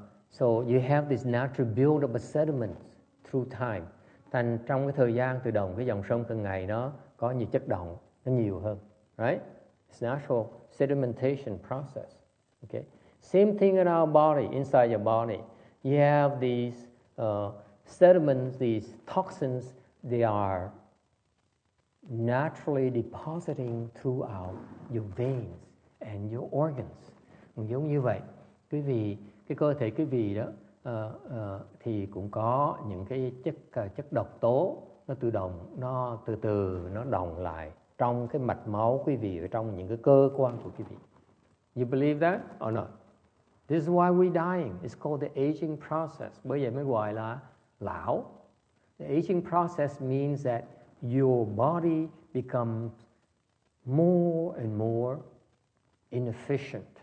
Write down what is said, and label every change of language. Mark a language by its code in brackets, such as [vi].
[en] So you have this natural build-up of sediments through time. [vi] Thành trong cái thời gian từ đồng cái dòng sông từng ngày nó có nhiều chất đọng, nó nhiều hơn. [en] Right? It's natural sedimentation process. Okay? Same thing in our body, inside your body. You have these sediments, these toxins, they are naturally depositing throughout your veins and your organs. [vi] Giống như vậy, quý vị, cái cơ thể quý vị đó thì cũng có những cái chất độc tố nó từ từ nó đọng lại trong cái mạch máu quý vị, ở trong những cái cơ quan của quý vị. [en] You believe that or not? This is why we're dying. It's called the aging process. [vi] Bởi vậy mới gọi là lão. [en] The aging process means that your body becomes more and more inefficient.